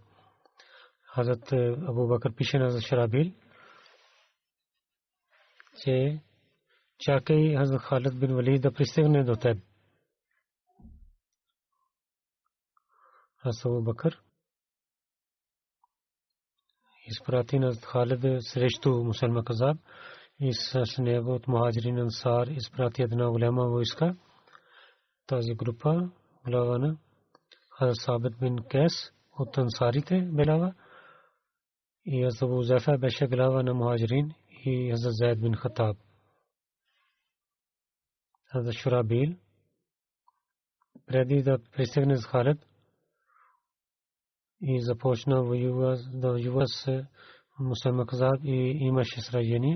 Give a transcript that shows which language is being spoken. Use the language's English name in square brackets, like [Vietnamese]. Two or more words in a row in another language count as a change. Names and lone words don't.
[Bulgarian] Хазрат Абу Бакр пише на Шарабил, че чакай Хазрат Халид бин Валид да пристигне до теб. Хазрат Абу Бакр изпрати на Халид срещу мусулман казаб и с него от мухаджирин ансар изпрати една голяма войска. Тази група глава на Хазрат Сабит бин Кайс от ансарите глава и Хазрат Абу Зефа беше глава на мухаджирин и Хазрат Зайд бин Хатаб. Хазрат Шурабил преди да пристигне с Халид и започна да воюва с мусулман казаб и имаше сражение.